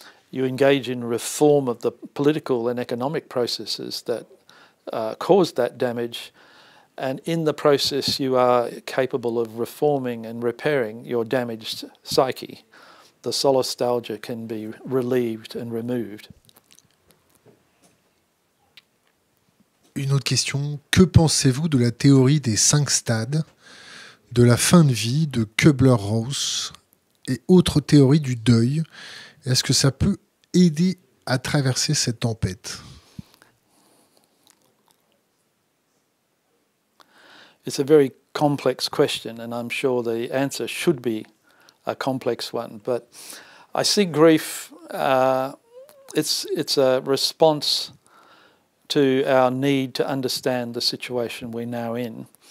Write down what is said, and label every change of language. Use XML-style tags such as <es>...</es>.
<en>You engage in reform of the political and economic processes that cause that damage, and in the process you are capable of reforming and repairing your damaged psyche. The solastalgia can be relieved and removed.</en> <fr>Une autre question, que pensez-vous de la théorie des 5 stades, de la fin de vie de Kübler-Ross et autres théories du deuil? Est-ce que ça peut aider à traverser cette tempête?</fr> <en>It's a very complex question, and I'm sure the answer should be a complex one. But I see grief, it's a response to our need to understand the situation we're now in.</en>